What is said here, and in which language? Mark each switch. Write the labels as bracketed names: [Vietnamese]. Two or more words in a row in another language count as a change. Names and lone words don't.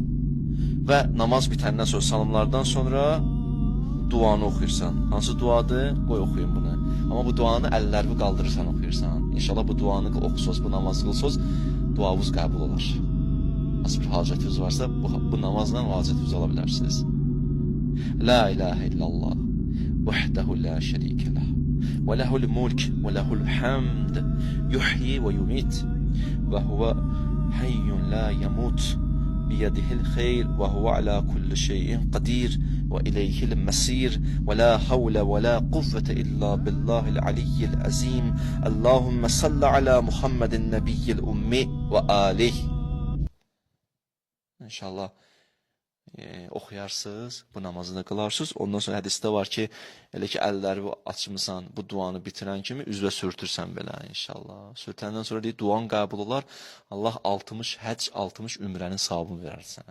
[Azerbaijani] Və namaz bitəndən sonra, salamlardan sonra duanı oxuyursan. Hansı duadır? Qoy oxuyun bunu. Amma bu duanı əllərini qaldırırsan oxuyursan. İnşallah bu duanı oxusuz, bu namazı qılsız, duavuz qəbul olar. Nasıl bir hacətiniz varsa, bu namazla hacətinizi ala bilərsiniz. [Arabic] لا إله إلا الله, وحده لا شريك له، وله الملك، وله الحمد، يحيي ويميت، وهو حي لا يموت، بيده الخير، وهو على كل شيء قدير, وإليه المصير، ولا حول ولا قوة إلا بالله العلي العظيم. اللهم صل على محمد النبي الأمي وآله. [Azerbaijani] İnşallah oxuyarsınız, bu namazı da qılarsınız. Ondan sonra hədisdə var ki, elə ki əlləri açmısan, bu duanı bitirən kimi üzvə sürtürsən belə inşallah. Sürtəndən sonra deyir, duan qəbul olar. Allah 60 həcc, 60 ümrənin savabını verərsən.